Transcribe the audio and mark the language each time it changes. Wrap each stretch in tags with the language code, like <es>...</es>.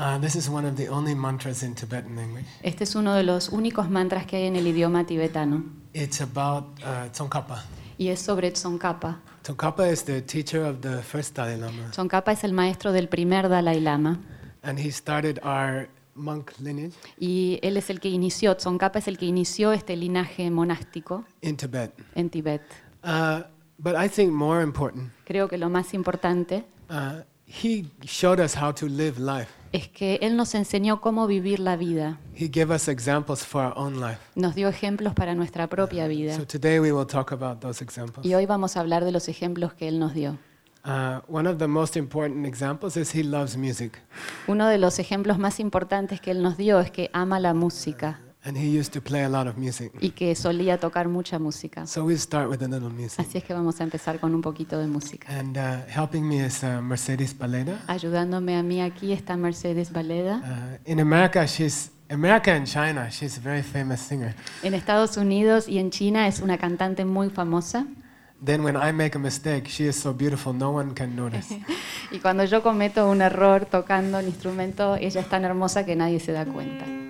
<en>This is one of the only mantras in Tibetan language.</en> <es>Este es uno de los únicos mantras que hay en el idioma tibetano.</es> <en>It's about Tsongkhapa.</en> <es>Y es sobre Tsongkhapa.</es> <en>Tsongkhapa is the teacher of the first Dalai Lama.</en> <es>Tsongkhapa es el maestro del primer Dalai Lama.</es> <en>And he started our monk lineage.</en> <es>Y él es el que inició. Tsongkhapa es el que inició este linaje monástico.</es> <en>In Tibet.</en> <es>En Tibet.</es> <en>But I think more important.</en> <es>Creo que lo más importante.</es> <en>He showed us how to live life.</en> <es>Es que Él nos enseñó cómo vivir la vida.</es> <en>He gave us examples for our own life.</en> <es>Nos dio ejemplos para nuestra propia vida.</es> <en>So today we will talk about those examples.</en> <es>Y hoy vamos a hablar de los ejemplos que Él nos dio.</es> <en>One of the most important examples is he loves music.</en> <es>Uno de los ejemplos más importantes que Él nos dio es que ama la música.</es> <en>And he used to play a lot of music.</en> <es>Y que solía tocar mucha música.</es> <en>So we start with a little music.</en> <es>Así es que vamos a empezar con un poquito de música.</es> <en>And helping me is Mercedes Baleda.</en> <es>Ayudándome a mí aquí está Mercedes Baleda.</es> <en>In America, she's America and China, she's a very famous singer.</en> <es>En Estados Unidos y en China es una cantante muy famosa.</es> <en>Then when I make a mistake, she is so beautiful, no one can notice.</en> <es>Y cuando yo cometo un error tocando el instrumento, ella es tan hermosa que nadie se da cuenta.</es>